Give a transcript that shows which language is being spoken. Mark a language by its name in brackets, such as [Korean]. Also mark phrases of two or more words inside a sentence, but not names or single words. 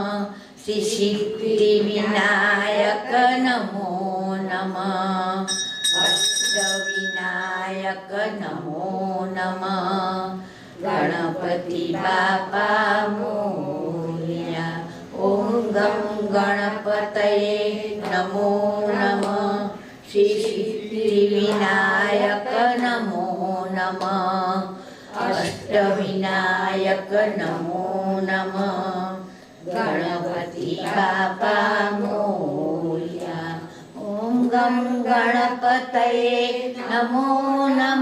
[Sanskrit] श्रीसिद्धिविनायक नमो नमः। अष्टविनायक नमो नमः। [Marathi] गणपति बापा मोरया। [Sanskrit] ॐ गं गणपतये नमो नमः। શ્રી સિદ્ધિવિનાયક નમો નમઃ. અષ્ટવિનાયક નમો નમઃ. [Marathi] गणपति बाप्पा मोरया. [Sanskrit] ઓમ ગમ ગણપતયે નમો નમઃ.